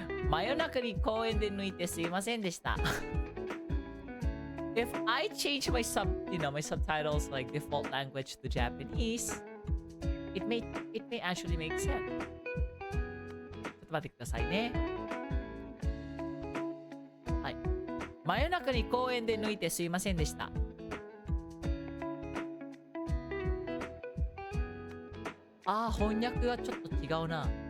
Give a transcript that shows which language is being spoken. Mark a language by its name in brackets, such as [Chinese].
[Japanese] 真夜中に公園で抜いてすいませんでした。 [English] If I change my subtitles like default language to Japanese, it may actually make sense. [Japanese] ちょっと待ってくださいね。はい。真夜中に公園で抜いてすいませんでした。翻訳はちょっと違うな。